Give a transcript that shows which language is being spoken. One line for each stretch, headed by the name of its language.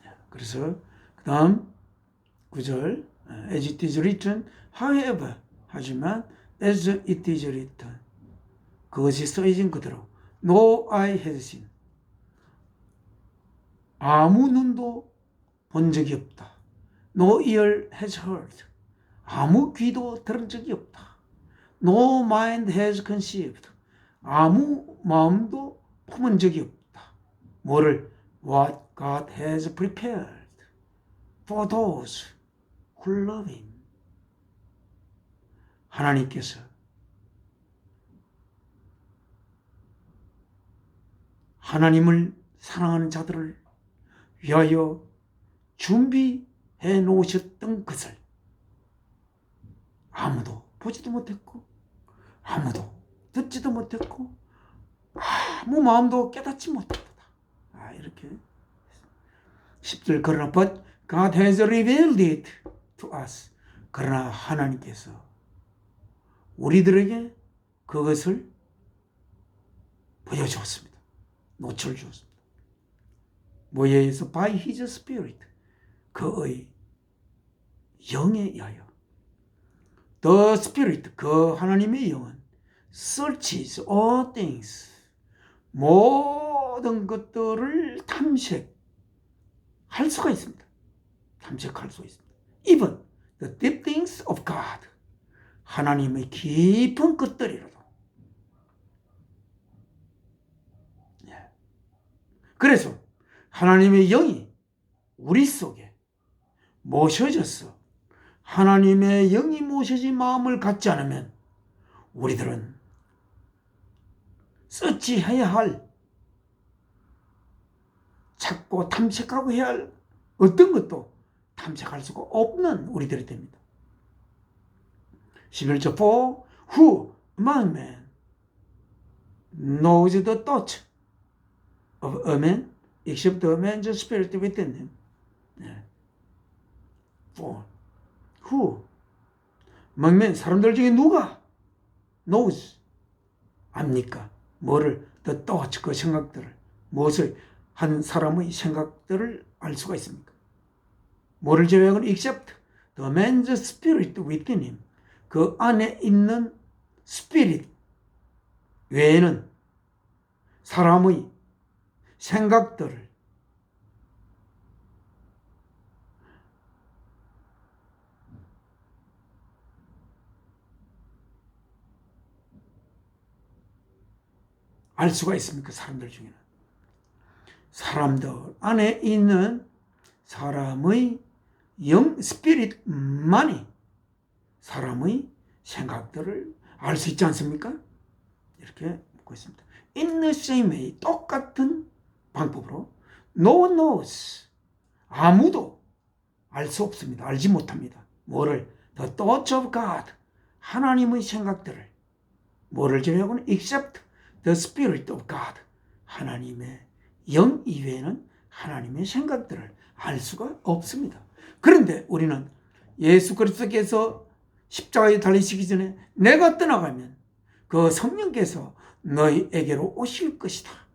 Korean: 그래서 그 다음 9절
English: As it is written, however,
Korean: 하지만
English: as it is written,
Korean: 그것이 써진 그대로
English: No eye has seen,
Korean: 아무 눈도 본 적이 없다.
English: No ear has heard,
Korean: 아무 귀도 들은 적이 없다.
English: No mind has conceived,
Korean: 아무 마음도 품은 적이 없다. 뭐를?
English: What God has prepared for those who love Him.
Korean: 하나님께서 하나님을 사랑하는 자들을 위하여 준비해 놓으셨던 것을 아무도 보지도 못했고 아무도 듣지도 못했고 아무 마음도 깨닫지 못했다. 이렇게 10절 그러나
English: but God has revealed it to us.
Korean: 그러나 하나님께서 우리들에게 그것을 보여주었습니다. 노출주었습니다. 뭐에 의해서?
English: By His Spirit.
Korean: 그의 영에 의하여.
English: The Spirit,
Korean: 그 하나님의 영은
English: searches all things,
Korean: 모든 것들을 탐색할 수가 있습니다. 탐색할 수가 있습니다.
English: Even the deep things of God,
Korean: 하나님의 깊은 것들이라도. 그래서 하나님의 영이 우리 속에 모셔져서 하나님의 영이 모셔진 마음을 갖지 않으면 우리들은 서치해야 할, 찾고 탐색하고 해야 할 어떤 것도 탐색할 수가 없는 우리들이 됩니다.
English: 11절 For who among men knows the thought of a man except the man's spirit within him. For who among men,
Korean: 사람들 중에 누가
English: knows,
Korean: 압니까? 뭐를?
English: The thoughts,
Korean: 그 생각들을. 무엇을? 한 사람의 생각들을 알 수가 있습니까? 뭐를 제외하고는
English: except the man's spirit within him,
Korean: 그 안에 있는 스피릿 외에는 사람의 생각들을 알 수가 있습니까? 사람들 중에는. 사람들 안에 있는 사람의 영, 스피릿만이 사람의 생각들을 알 수 있지 않습니까? 이렇게 묻고 있습니다.
English: In the same way,
Korean: 똑같은 방법으로
English: No one knows,
Korean: 아무도 알 수 없습니다. 알지 못합니다. 뭐를?
English: The thoughts of God,
Korean: 하나님의 생각들을. 뭐를 제외하고는
English: except the Spirit of God,
Korean: 하나님의 영 이외에는 하나님의 생각들을 알 수가 없습니다. 그런데 우리는 예수 그리스도께서 십자가에 달리시기 전에 내가 떠나가면 그 성령께서 너희에게로 오실 것이다.